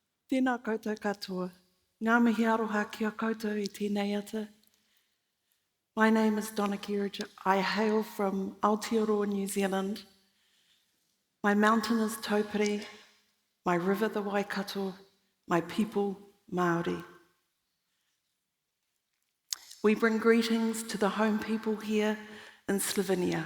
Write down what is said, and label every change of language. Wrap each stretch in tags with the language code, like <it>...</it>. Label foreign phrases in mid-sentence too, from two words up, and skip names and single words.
<mi>Tēnā koutou katoa. Ngā mihi aroha kia koutou I tēnei ata.</mi> <en>My name is Donna Kerridge. I hail from Aotearoa, New Zealand. My mountain is Taupiri, my river the Waikato, my people Māori. We bring greetings to the home people here in Slovenia.</en>